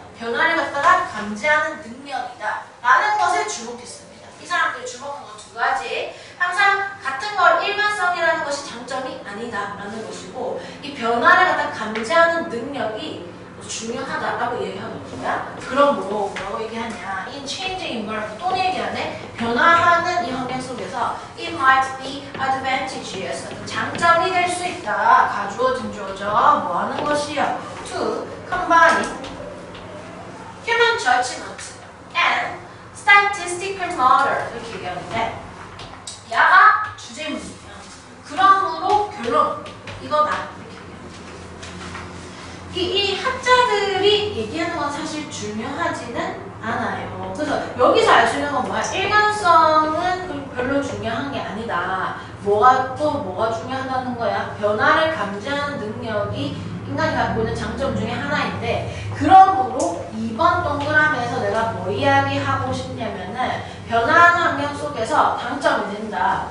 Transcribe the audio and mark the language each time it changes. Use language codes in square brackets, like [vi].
[ko] 변화를 갖다가 감지하는 능력이다. 라는 것에 주목했습니다. 이 사람들이 주목한 건 두 가지. 항상 같은 걸 일관성이라는 것이 장점이 아니다라는 것이고 이 변화를 갖다 감지하는 능력이 중요하다라고 얘기하는 거야. 그러므로 뭐라고 얘기하냐? [en] In changing environment [ko] 또는 얘기하네. 변화하는 이 환경 속에서 [en] it might be advantageous [ko] 장점이 될 수 있다. 가주어진 주어져 뭐 하는 것이요? [en] To combine human judgment and statistical model [ko] 이렇게 얘기하는데 야가 주제문이에요. 그러므로 결론 이거다 이렇게 얘기합니다. 이 학자들이 얘기하는 건 사실 중요하지는 않아요. 그래서 여기서 알 수 있는 건 뭐야? 일관성은 별로 중요한 게 아니다. 뭐가 중요하다는 거야? 변화를 감지하는 능력이 인간이 갖고 있는 장점 중에 하나인데 그러므로 이번 동그라미에서 내가 뭐 이야기하고 싶냐면은 변화하는 환경 속에서 장점이 된다.